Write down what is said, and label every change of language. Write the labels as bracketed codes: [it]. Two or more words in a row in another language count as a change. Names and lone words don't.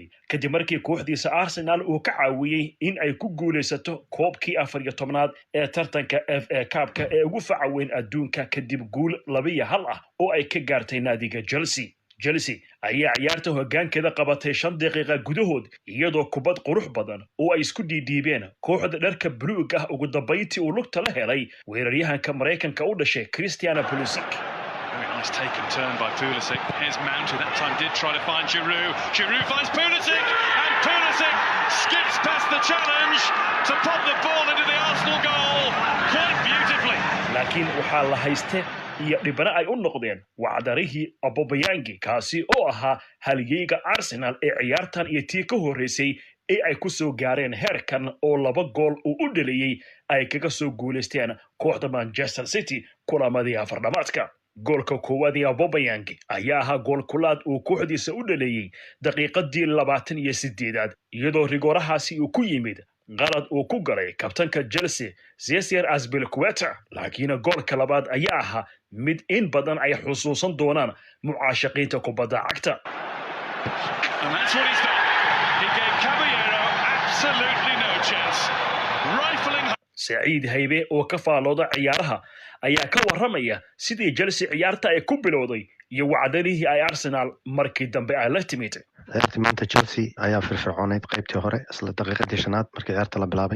[so] kadib markii kooxdiisa Arsenal uu ka caawiyay in ay ku guuleysato koobkii 14aad ee tartanka FA Cup-ka ee ugu faca weyn adduunka kadib guul 2-1 ah oo ay ka gaartay naadiga Chelsea ayaa ciyaarta hoggaankeeda qabatay 5 daqiiqo gudahood iyadoo kubad qurux badan oo ay isku dhiidhiibeen kooxda dharka buluug ah ugu dambeyntii uu lugta la helay weeraryahanka Mareykanka u dhashay Christian Pulisic. [en] Nice taken turn by Pulisic. Here's Mount, who that time did try to find Giroud. Giroud finds Pulisic, and Pulisic skips past the challenge to pop the ball into the Arsenal goal quite beautifully. [so] laakiin waxaa la haystay iyo dhibana ay u noqdeen wacdarihii Aubameyang kaasi oo ahaa halyeyga Arsenal ee ciyaartan iyo tii ka horeysay ee ay ku soo gaareen heerkan oo 2 gool uu u dhaliyay ay kaga soo guuleysteen kooxda Manchester City kulamadii afardhamaadka. goolka koowaad ee Aubameyang ayaa ahaa gool kulaad uu kooxdiisa u dhaliyay daqiiqadii 28aad iyadoo rigoorahaasi uu ku yimid qalad uu ku galay kabtanka Chelsea Cesar Azpilicueta. laakiin goolka labaad ayaa ahaa mid in badan ay xusuusan doonaan mucaashaqiinta kubadda cagta. [en] And that's what he's done. He gave Caballero absolutely no chance. Rifling [so] Saciid Haybe oo ka faalooda ciyaaraha ayaa ka warramaya sidii Chelsea ciyaarta ay ku bilowday iyo wacdarihii ay Arsenal markii dambe ay la timid. maanta Chelsea ayaa firfircooneyd qaybtii hore isla daqiiqadii 5aad markii ciyaarta la bilaabay.